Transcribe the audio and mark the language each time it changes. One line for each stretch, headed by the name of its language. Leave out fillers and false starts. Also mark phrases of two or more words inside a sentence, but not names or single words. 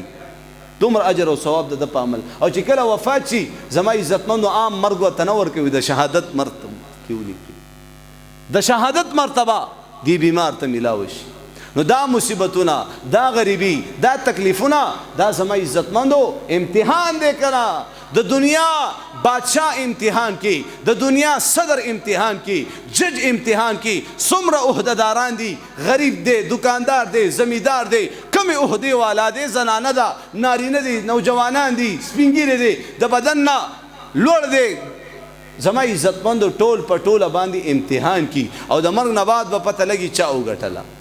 Pashto: دومره اجر او ثواب د په عمل. او چې کله وفات شي زما عزتمندو عام مرګ ورته نه ورکوي، د شهادت مرتبه کې ولیکي، د شهادت مرتبه دی بیمار ته میلاو شي. نو دا مصیبتونه، دا غریبی، دا تکلیفونه، دا زما عزتمندو امتحان دی کنه. د دنیا بادشاہ امتحان کی، د دنیا صدر امتحان کی، جج امتحان کی، څومره عہدهداران دي، غریب دی، دکاندار دی، زمیندار دی، کمی عہدې والا دی، زنانه ده، نارینه دي، نوجوانان دي، سپین ږیري دي، د بدن نه لوړ دی. زما عزتمندو ټول په ټوله باندې امتحان کی او د مرګ نه بعد به پته لګي چا وګټله.